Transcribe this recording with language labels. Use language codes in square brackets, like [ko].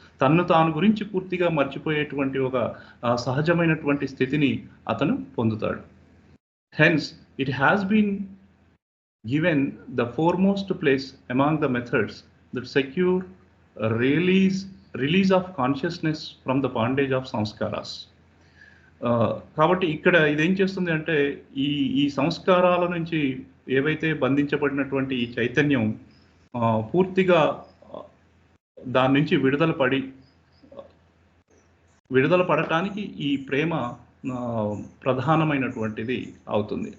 [te] తన్ను తాను గురించి పూర్తిగా మర్చిపోయేటువంటి ఒక సహజమైనటువంటి స్థితిని అతను పొందుతాడు. [en] Hence, it has been given the foremost place among the methods that secure a release of consciousness from the bondage of sanskaras. [te] కాబట్టి ఇక్కడ ఇదేం చేస్తుంది అంటే ఈ సంస్కారాల నుంచి ఏవైతే బంధించబడినటువంటి ఈ చైతన్యం పూర్తిగా దాని నుంచి విడుదల పడటానికి ఈ ప్రేమ ప్రధానమైనటువంటిది అవుతుంది.